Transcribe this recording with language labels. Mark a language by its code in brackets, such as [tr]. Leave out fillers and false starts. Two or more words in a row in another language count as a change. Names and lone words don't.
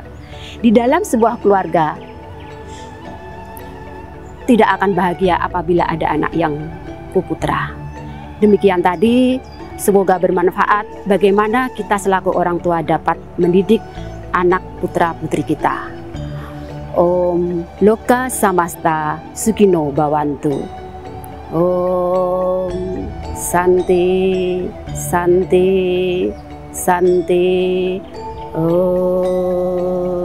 [id] Di dalam sebuah keluarga tidak akan bahagia apabila ada anak yang kuputra. Demikian tadi, semoga bermanfaat bagaimana kita selaku orang tua dapat mendidik anak putra putri kita. [sa] Om Loka Samasta Sukino Bhavantu. Om Santi Santi Santi. Om